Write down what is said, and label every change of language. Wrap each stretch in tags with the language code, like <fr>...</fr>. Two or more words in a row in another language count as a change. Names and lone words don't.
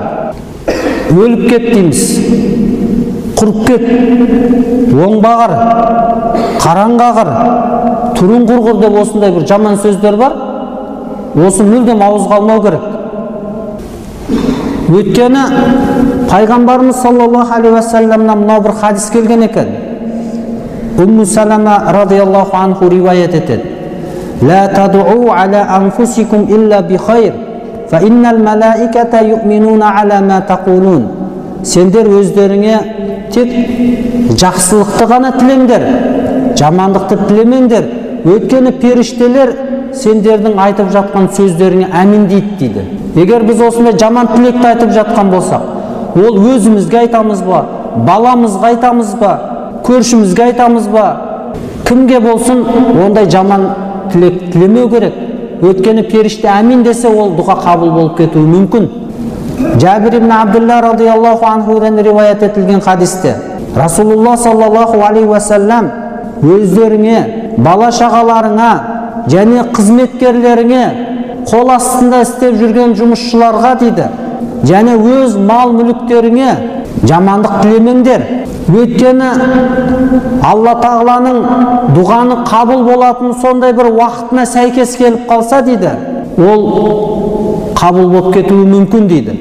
<kk>Өліп кет дейміз, құрып кет, оңбағыр, қараңғағыр, түрін құрғыр деп осындай бір жаман сөздер бар. Осы мүлдем ауызға алмау керек. Өйткені пайғамбарымыз</kk> <ar>صلى الله عليه وسلم</ar> <kk>мынау бір хадис келген екен. Умму Салама</kk> <ar>رضي الله عنه</ar> <kk>риwayat етеді.</kk> <ar>لا تدعوا على أنفسكم إلا بخير فإن الملائكة يؤمنون على ما تقولون.</ar> <kk>Сендер өздеріңе тек жақсылықты ғана тілеңдер, жамандықты тілемеңдер. Өйткені періштелер сендердің айтып жатқан сөздеріңе әмин дейді. Егер біз осындай жаман тілекті айтып жатқан болсақ, ол өзімізге айтамыз ба, баламызға айтамыз ба, көршімізге айтамыз ба, кімге болсын ондай жаман тілек тілемеу керек. Өйткені періште әмин десе, ол дұға қабыл болып кетуі мүмкін. Жабир ибн Абдулла</kk> <ar>رضي الله عنه</ar> <kk>риwayat етілген хадисте Расулулла</kk> <ar>صلى الله عليه وسلم</ar> <kk>өздеріңе, бала шағаларыңа және қызметкерлеріңе, қол астында істеп жүрген жұмысшыларға дейді, және өз мал мүліктеріңе жамандық тілемеңдер. Өйткені Алла Тағаланың дұғаны қабыл болатын сондай бір уақытына сәйкес келіп қалса дейді, ол қабыл болып кетуі мүмкін дейді.</kk>